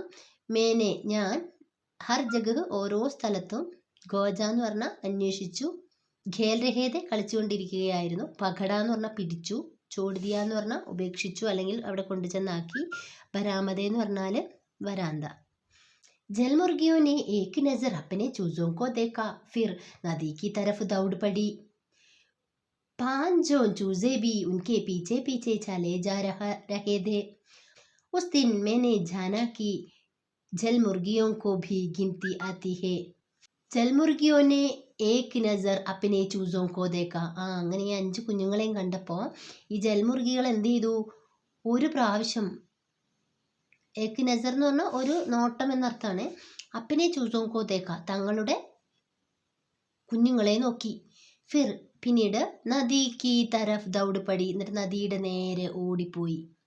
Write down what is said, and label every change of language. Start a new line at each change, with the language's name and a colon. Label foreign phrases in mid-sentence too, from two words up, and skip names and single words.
Malayalam: മേനെ ഞാൻ,
Hindi: हर जगह
Malayalam: ഓരോ സ്ഥലത്തും, ഗോജ എന്ന് പറഞ്ഞാൽ അന്വേഷിച്ചു,
Hindi: खेल रहे थे
Malayalam: കളിച്ചുകൊണ്ടിരിക്കുകയായിരുന്നു, പകട എന്ന് പറഞ്ഞാൽ പിടിച്ചു, ചോടുതിയ എന്ന് പറഞ്ഞാൽ ഉപേക്ഷിച്ചു അല്ലെങ്കിൽ അവിടെ കൊണ്ടുചെന്നാക്കി, ബരാമത എന്ന് പറഞ്ഞാൽ വരാന്ത.
Hindi: ജൽമുർഗിയോ ने एक नजर अपने चूजों को देखा, फिर नदी की तरफ दौड़ पड़ी. 5 चूजे भी उनके पीछे पीछे चले जा रहे थे. उस दिन मैंने जाना कि जलमुर्गियों को भी गिनती आती है. जलमुर्गियों ने एक नजर अपने चूजों को देखा.
Malayalam: അങ്ങനെ ഈ 5 കുഞ്ഞുങ്ങളെയും കണ്ടപ്പോൾ ഈ ജൽമുർഗികൾ എന്ത് ചെയ്തു? ഒരു പ്രാവശ്യം,
Hindi: एक नज़र
Malayalam: എന്ന് പറഞ്ഞാൽ ഒരു നോട്ടം എന്നർത്ഥമാണ്.
Hindi: अपने चूज़ों को देखा,
Malayalam: തങ്ങളുടെ കുഞ്ഞുങ്ങളെ നോക്കി.
Hindi: ഫിർ പിന്നീട് नदी की तरफ़ दौड़ पड़ी,
Malayalam: എന്നിട്ട് നദിയുടെ നേരെ ഓടിപ്പോയി.